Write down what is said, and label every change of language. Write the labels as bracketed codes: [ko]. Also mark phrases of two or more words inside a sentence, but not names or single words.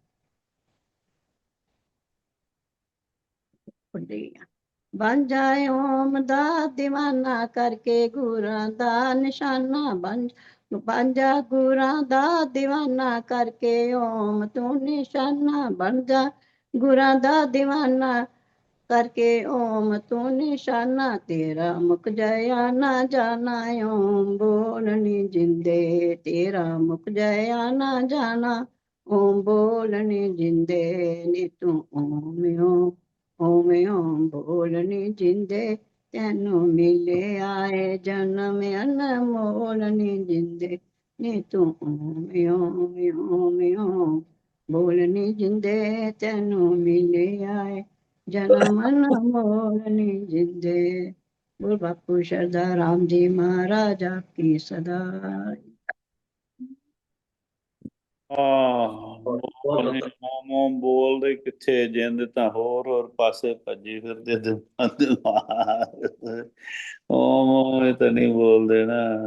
[pa] ਬਣ ਜਾਏ ਓਮ ਦਾ ਦੀਵਾਨਾ ਕਰਕੇ ਗੁਰਾਂ ਦਾ ਨਿਸ਼ਾਨਾ ਬਣ ਜਾ ਗੁਰਾਂ ਦਾ ਦੀਵਾਨਾ ਕਰਕੇ ਓਮ ਤੂੰ ਨਿਸ਼ਾਨਾ ਬਣ ਜਾ ਗੁਰਾਂ ਦਾ ਦੀਵਾਨਾ ਕਰਕੇ ਓਮ ਤੂੰ ਨਿਸ਼ਾਨਾ, ਤੇਰਾ ਮੁੱਖ ਜਿਆ ਨਾ ਜਾਣਾ, ਓਮ ਬੋਲਣੀ ਜਿੰਦੇ ਤੇਰਾ ਮੁੱਖ ਜਿਆ ਨਾ ਜਾਣਾ, ਓਮ ਬੋਲਣੀ ਜਿੰਦੇ ਨੀ ਤੂੰ ਓਮ ਓਮ ਓਮ ਬੋਲਣੀ ਜਿੰਦੇ ਤੈਨੂੰ ਮਿਲੇ ਆਏ ਜਨਮ ਅਨਮੋਲ ਨੀ ਜਿੰਦੇ ਨੀ ਤੂੰ ਓਮ ਓਮ ਓਮ ਬੋਲਣੀ ਜਿੰਦੇ ਤੈਨੂੰ ਮਿਲੇ ਆਏ ਜਨਮ ਅਨਮੋਲ ਨੀ ਜਿੰਦੇ। [hi] बोल बापू श्रद्धा राम जी महाराज आपकी सदा। [pa] ਮੋਮ ਬੋਲਦੇ ਕਿੱਥੇ ਜਿੰਦ ਤਾਂ ਹੋਰ ਪਾਸੇ ਭੱਜੀ ਫਿਰਦੇ ਦਿਮਾਗ ਓਮ ਇਹ ਤਾਂ ਨਹੀਂ ਬੋਲਦੇ ਨਾ।